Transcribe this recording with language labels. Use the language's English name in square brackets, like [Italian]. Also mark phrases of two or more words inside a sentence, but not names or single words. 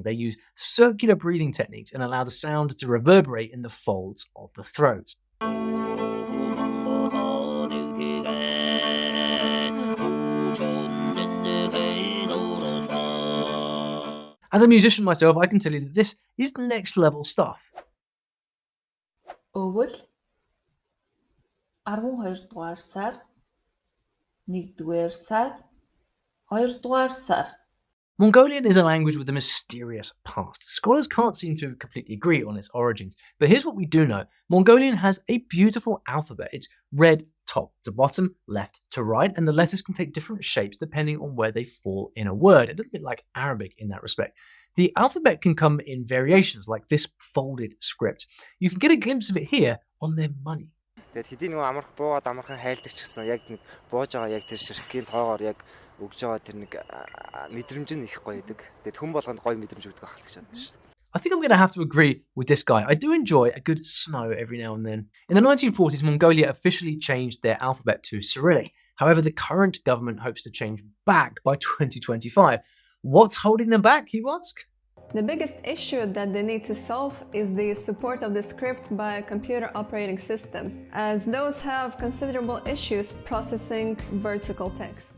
[English] They use circular breathing techniques and allow the sound to reverberate in the folds of the throat. As a musician myself, I can tell you that this is next level stuff. [Mongolian] Өвөл 12 дугаар сар 1 дугаар сар 2 дугаар сар. [English] Mongolian is a language with a mysterious past. Scholars can't seem to completely agree on its origins, but here's what we do know. Mongolian has a beautiful alphabet. It's read top to bottom, left to right, and the letters can take different shapes depending on where they fall in a word, a little bit like Arabic in that respect. The alphabet can come in variations like this folded script. You can get a glimpse of it here on their money. [Mongolian] Тэгээд хэдий нөгөө амарх буугаад амархан хайлдаг ч гэсэн яг нэг бууж байгаа яг тэр ширхгийн тоогоор яг өгж байгаа тэр нэг мэдрэмж нь их гоё идэг. Тэгээд хүн болгонд гоё мэдрэмж өгдөг ахалт гэж боддог шүү дээ. [English] I think I'm going to have to agree with this guy. I do enjoy a good snow every now and then. In the 1940s, Mongolia officially changed their alphabet to Cyrillic. However, the current government hopes to change back by 2025. What's holding them back, you ask? The biggest issue that they need to solve is the support of the script by computer operating systems, as those have considerable issues processing vertical text.